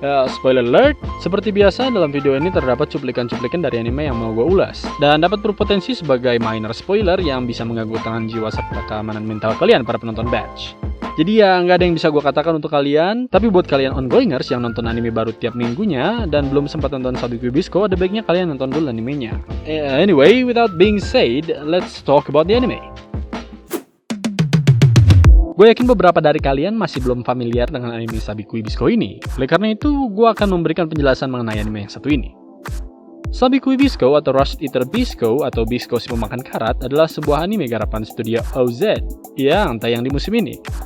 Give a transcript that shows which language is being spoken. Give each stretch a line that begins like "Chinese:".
English: Spoiler alert,
Indonesian: seperti biasa dalam video ini terdapat cuplikan-cuplikan dari anime yang mau gue ulas, dan dapat berpotensi sebagai minor spoiler yang bisa mengganggu tangan jiwa serta keamanan mental kalian para penonton batch. Jadi ya nggak ada yang bisa gue katakan untuk kalian, tapi buat kalian ongoingers yang nonton anime baru tiap minggunya dan belum sempat nonton Sabikui Bisco, ada baiknya kalian nonton dulu animenya.
English: Anyway, without being said, let's talk about the anime.
Indonesian: Gue yakin beberapa dari kalian masih belum familiar dengan anime Sabikui Bisco ini. Oleh karena itu, gue akan memberikan penjelasan mengenai anime yang satu ini. Sabikui Bisco atau Roast Eater Bisco atau Bisco si pemakan karat adalah sebuah anime garapan studio OZ yang tayang di musim ini.